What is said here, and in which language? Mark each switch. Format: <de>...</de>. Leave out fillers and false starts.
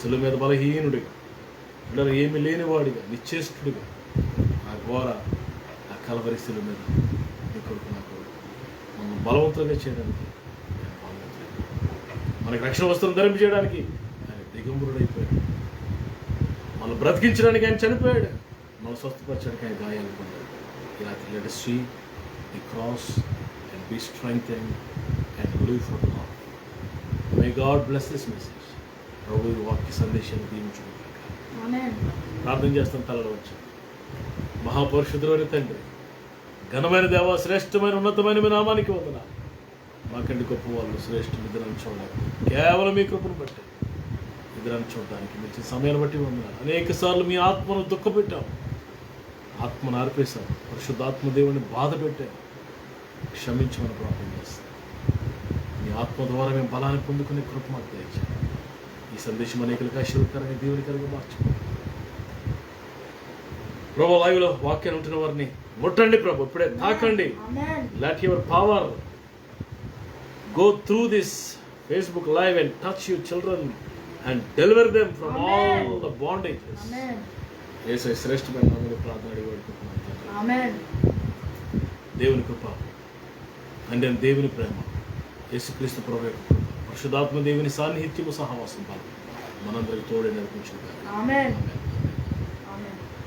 <te>శిలువ మీద బలహీనుడిగా అంటే ఏమి లేనివాడిగా నిశ్చేష్టుడిగా ఆ ఘోర ఆ కలవరి శిలువ మీద నీ కొడుకు నా కొడుకు మనం బలవంతంగా చేయడానికి ఆయన బలవంతుడు. మనకి రక్షణ వస్త్రం ధరింపజేయడానికి ఆయన దిగంబరుడైపోయాడు. మనం బ్రతికించడానికి ఆయన చనిపోయాడు. మనం స్వస్థపరచడానికి ఆయన గాయాలు పొందాడు.</te> <en>ఇలా let us see the cross and be strengthened and live for God. May God bless this message.</en> <te>ప్రభు ఈ వాక్య సందేశాన్ని దీవించుగాక. ఆమేన్. ప్రార్థన చేస్తాం. తలలో వచ్చి మహాపరిశుద్ధుడైన తండ్రి, ఘనమైన దేవ, శ్రేష్టమైన ఉన్నతమైన మీ నామానికి వందనాలు. మాకండి గొప్ప వాళ్ళు శ్రేష్ఠులు ఇద్దరని చూడలేదు, కేవలం మీ కృపను బట్టి ఇద్దరని చూడడానికి మీ ఇచ్చిన సమయాన్ని బట్టి వందనాలు. అనేక సార్లు మీ ఆత్మను దుఃఖపెట్టాము, ఆత్మను ఆర్పేశాం, పరిశుద్ధాత్మ దేవుని బాధ పెట్టాము. క్షమించమని ప్రార్థన చేస్తాం. మీ ఆత్మ ద్వారా మేము బలాన్ని పొందుకునే కృప మాకు దయచేయండి. ఈ సందేశం అనేకులకు ఆశీర్వదకరంగా దీవెనకరంగా మార్చుకోండి ప్రభు. లైవ్లో వాక్యాన్ని ఉంటున్న వారిని ముట్టండి ప్రభు, ఇప్పుడే తాకండి. ఆమేన్.</te> <en>Let your power go through this Facebook live and touch your children and deliver them from Amen. all the bondages.</en> <te>ఆమేన్. యేసయ్య శ్రేష్టమైన నామములో ప్రార్థన అడిగి వేడుకుంటున్నాను తండ్రి. ఆమేన్. దేవుని కృప, తండ్రి అయిన దేవుని ప్రేమ, యేసుక్రీస్తు ప్రభు యొక్క కృప, పరిశుద్ధాత్మ దేవుని సాన్నిహిత్యము సహవాసం బలం మనందరికి తోడే నడిపించుగాక. ఆమేన్. ఆమేన్.</te>